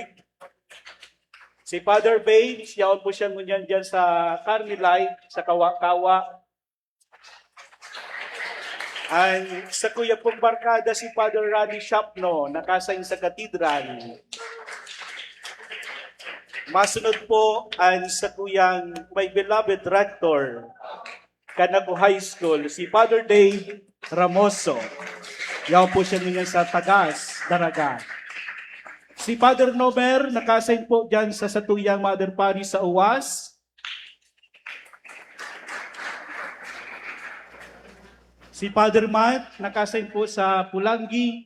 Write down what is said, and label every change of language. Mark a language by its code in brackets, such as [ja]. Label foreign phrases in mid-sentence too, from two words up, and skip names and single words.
[bik] Si Father Babe, yaon po siya ngunyan dyan sa Carmelite, sa Kawa-Kawa. Ang sa kuya pong barkada, si Father Roddy Shapno, nakasain sa katedral. Masunod po ang sa kuyang [en] my beloved rector, [bik] Canaco High School, si Father Dave Ramoso. Yaw po siya ngunyan sa Tagas, Daraga. Si Father Nomer, nakasign po dyan sa Satuyang [en] Mother Parish [bik] sa UWAS. Si Father Matt, nakasign po sa Pulangi.